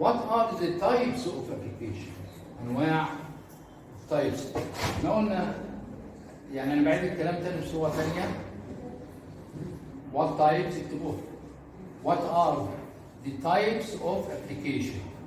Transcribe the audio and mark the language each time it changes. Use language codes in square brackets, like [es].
[en] are the types of applications. [ar] أنواع types. احنا قلنا يعني أنا بعيد الكلام تاني بصورة ثانية. [en] What types [ar] اكتبوها. [en] What are the types of application?